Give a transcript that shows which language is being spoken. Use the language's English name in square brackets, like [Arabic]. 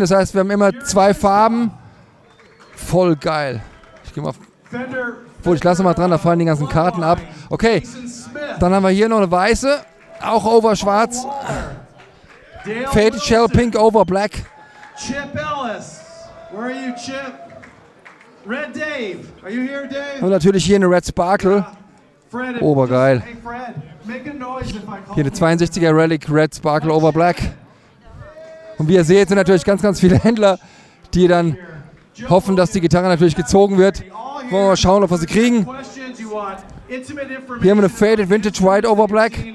[German] Das heißt, wir haben immer 2 Farben. Voll geil. Ich gehe mal auf. Ich lasse mal dran, da fallen die ganzen Karten ab. Okay, dann haben wir hier noch eine weiße, auch over schwarz. [English] Faded Shell Pink over Black. Chip Ellis, where are you, Chip? Red Dave, are you here, Dave? [German] Und natürlich hier eine Red Sparkle. Obergeil. [English] Hey Fred, make a noise if I call [German] Hier eine 62er Relic Red Sparkle over Black. Und wie ihr seht, sind natürlich ganz, ganz viele Händler, die dann hoffen, dass die Gitarre natürlich gezogen wird. Wollen wir mal schauen, ob wir sie kriegen. Hier haben wir eine Faded Vintage White over Black.